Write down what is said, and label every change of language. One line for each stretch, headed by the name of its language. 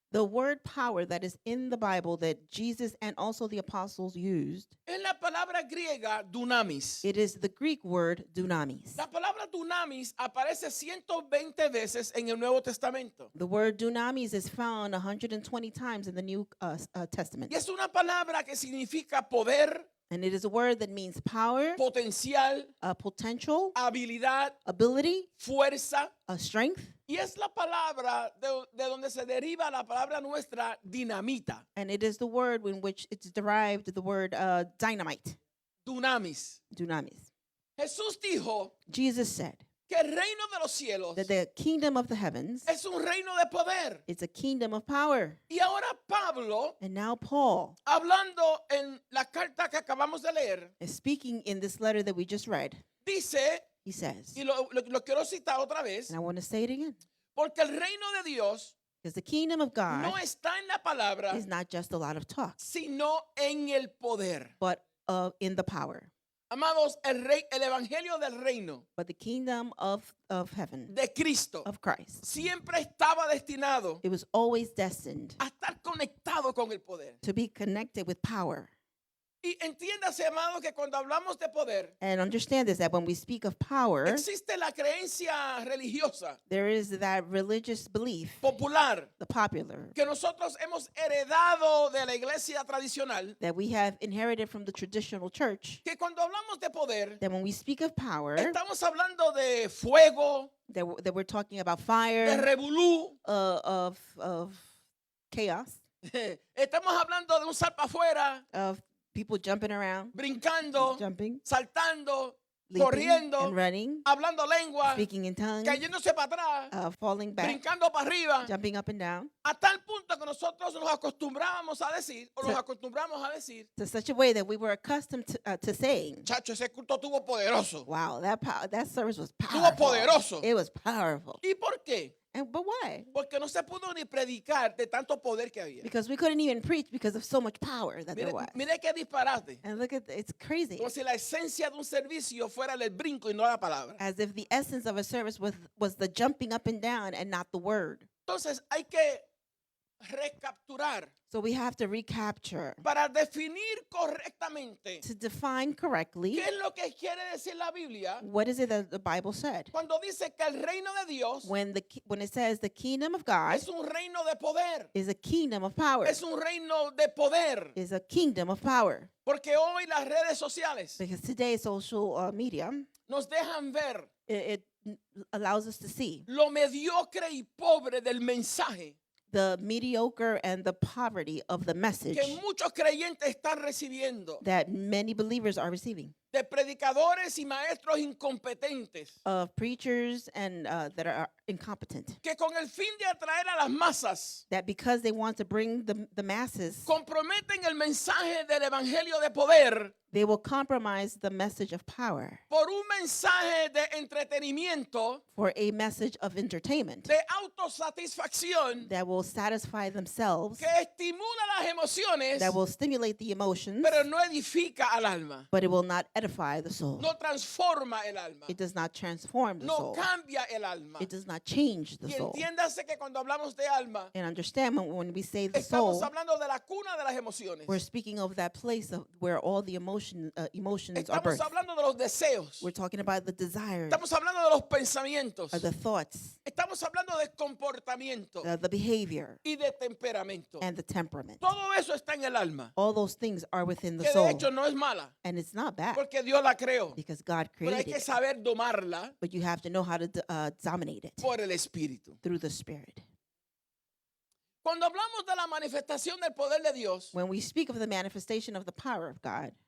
English: The word power that is in the Bible that Jesus and also the apostles used,
Spanish: es la palabra griega dunamis?
English: it is the Greek word dunamis.
Spanish: La palabra dunamis aparece 120 veces en el Nuevo Testamento.
English: The word dunamis is found 120 times in the New Testament.
Spanish: Y es una palabra que significa poder,
English: And it is a word that means power,
Spanish: potencial,
English: potential,
Spanish: habilidad,
English: ability,
Spanish: fuerza.
English: strength.
Spanish: Y es la palabra de donde se deriva la palabra nuestra dinamita,
English: And it is the word in which it's derived the word dynamite,
Spanish: dunamis.
English: dunamis.
Spanish: Jesús dijo
English: Jesus said
Spanish: que el reino de los cielos
English: that the kingdom of the heavens
Spanish: es un reino de poder.
English: is a kingdom of power.
Spanish: Y ahora Pablo,
English: And now Paul
Spanish: hablando en la carta que acabamos de leer,
English: is speaking in this letter that we just read.
Spanish: dice,
English: He says,
Spanish: y lo quiero citar otra vez,
English: and I want to say it again,
Spanish: porque el reino de Dios
English: because the kingdom of God
Spanish: no está en la palabra,
English: is not just a lot of talk,
Spanish: sino en el poder.
English: but in the power.
Spanish: Amados, el evangelio del reino
English: But the kingdom of heaven,
Spanish: de Cristo
English: of Christ,
Spanish: siempre estaba destinado
English: it was always destined
Spanish: a estar conectado con el poder.
English: to be connected with power.
Spanish: Y Y entiéndase, amado, que cuando hablamos de poder,
English: And understand this, that when we speak of power,
Spanish: existe la creencia religiosa,
English: there is that religious belief,
Spanish: popular,
English: the popular,
Spanish: que nosotros hemos heredado de la iglesia tradicional,
English: that we have inherited from the traditional church,
Spanish: que cuando hablamos de poder,
English: that when we speak of power,
Spanish: estamos hablando de fuego,
English: that we're talking about
Spanish: de
English: fire,
Spanish: revolú,
English: of chaos,
Spanish: estamos hablando de un salpa afuera,
English: of people jumping around,
Spanish: brincando,
English: jumping,
Spanish: saltando,
English: leaping,
Spanish: corriendo,
English: and running,
Spanish: hablando lengua,
English: speaking in tongues,
Spanish: cayéndose para atrás,
English: falling back,
Spanish: brincando para arriba,
English: jumping up and down,
Spanish: a tal punto que nosotros nos acostumbrábamos a decir, o nos
English: So-
Spanish: acostumbramos a decir,
English: to such a way that we were accustomed to saying,
Spanish: chacho, ese culto tuvo poderoso.
English: wow, that service was
Spanish: Estuvo
English: powerful.
Spanish: poderoso.
English: It was powerful.
Spanish: ¿Y por qué?
English: But why?
Spanish: Porque no se pudo ni predicar de tanto poder que había.
English: Because we couldn't even preach because of so much power that there
Spanish: Mire,
English: was.
Spanish: mire qué disparate.
English: And look at it's crazy.
Spanish: Como si la esencia de un servicio fuera el brinco y no la palabra.
English: As if the essence of a service was the jumping up and down and not the word.
Spanish: Entonces hay que recapturar
English: So we have to recapture
Spanish: para definir correctamente
English: to define correctly
Spanish: qué es lo que quiere decir la Biblia
English: what is it that the Bible said.
Spanish: cuando dice que el reino de Dios
English: When it says the kingdom of God
Spanish: es un reino de poder.
English: is a kingdom of power.
Spanish: Es un reino de poder.
English: Is a kingdom of power.
Spanish: Porque hoy las redes sociales
English: Because today social media
Spanish: nos dejan ver
English: it allows us to see
Spanish: lo mediocre y pobre del mensaje
English: the mediocre and the poverty of the message
Spanish: que muchos creyentes están recibiendo
English: that many believers are receiving
Spanish: de predicadores y maestros incompetentes
English: of preachers and that are incompetent.
Spanish: que con el fin de atraer a las masas
English: That because they want to bring the masses,
Spanish: comprometen el mensaje del evangelio de poder
English: they will compromise the message of power
Spanish: por un mensaje de entretenimiento,
English: for a message of entertainment
Spanish: de autosatisfacción
English: that will satisfy themselves,
Spanish: que estimula las emociones,
English: that will stimulate the emotions,
Spanish: pero no edifica al alma,
English: but it will not edify the soul.
Spanish: no transforma el alma,
English: It does not transform the
Spanish: no
English: soul.
Spanish: cambia el alma.
English: It does not change the
Spanish: Y
English: soul.
Spanish: entiéndase que cuando hablamos de alma,
English: And understand when we say the
Spanish: estamos
English: soul,
Spanish: hablando de la cuna de las emociones.
English: we're speaking of that place where all the emotions are
Spanish: Estamos
English: birthed.
Spanish: hablando de los deseos.
English: We're talking about the desires,
Spanish: Estamos hablando de los pensamientos.
English: the thoughts,
Spanish: Estamos hablando de comportamiento
English: the behavior,
Spanish: y de temperamento.
English: and the temperament.
Spanish: Todo eso está en el alma,
English: All those things are within the
Spanish: que de
English: soul.
Spanish: hecho no es mala,
English: And it's not bad
Spanish: porque Dios la creó.
English: because God
Spanish: Pero hay
English: created
Spanish: que
English: it.
Spanish: saber domarla
English: But you have to know how to dominate it
Spanish: por el Espíritu.
English: through the Spirit.
Spanish: Cuando hablamos de la manifestación del poder de Dios,
English: When we speak of the manifestation of the power of God,